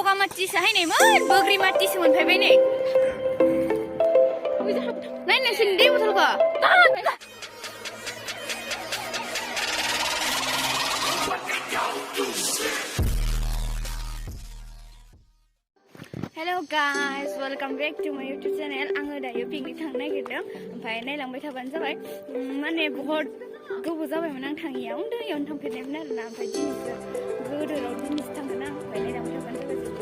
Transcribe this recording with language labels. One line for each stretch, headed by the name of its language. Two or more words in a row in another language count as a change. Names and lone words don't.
Bodo: Bogamati sahainaiman Bogamati semonfaiबाय नै नाय नोंसोरनि दै बथलखौ
English: Hello guys, welcome back to my YouTube channel.
Bodo: आङो दायो पिकनिक थांनो नागिरदों ओमफ्राय नायलांबाय थाबानो जाबाय माने बहुत गोबाव जाबायमोन आं थाङिया उन्दैयावनो थांफेरनायमोन आरोना ओमफ्राय दिनैसो गोदोराव दिनैसो थांगोन आं ओमफ्राय नायलांबाय थाबानो जाबाय